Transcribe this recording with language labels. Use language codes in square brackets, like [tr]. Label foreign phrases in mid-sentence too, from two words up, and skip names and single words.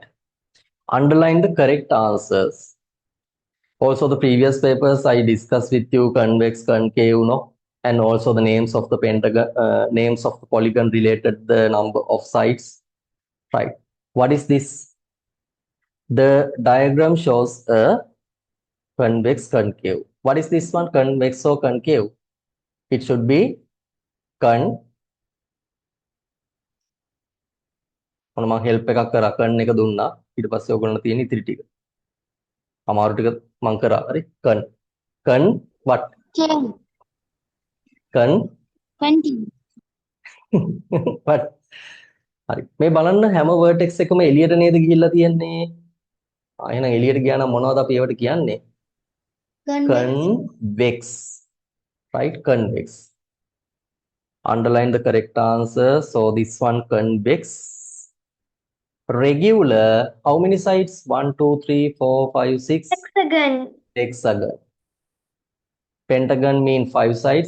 [en] Underline the correct answers. Also, the previous papers I discussed with you convex, concave, no, and also the names of the pentagon, names of the polygon related the number of sides. Right. What is this? The diagram shows a convex, concave. What is this one? Convex or concave? It should be con. [si] මම help එකක් කරා con එක දුන්නා. ඊට පස්සේ ඔයගොල්ලන්ට තියෙන ඉතිරි ටික. අමාරු ටික මම කරා. හරි. [en] Con what? Con what? [si] හරි. මේ බලන්න හැම vertex එකම එළියට නේද ගිහිල්ලා තියෙන්නේ. එහෙනම් එළියට ගියා නම් මොනවද අපි ඒවට කියන්නේ? [en] Convex. Right? Convex. Underline the correct answer. So this one convex. Regular. How many sides? 1, 2, 3, 4, 5, 6. Hexagon. Hexagon. Pentagon mean 5 sides.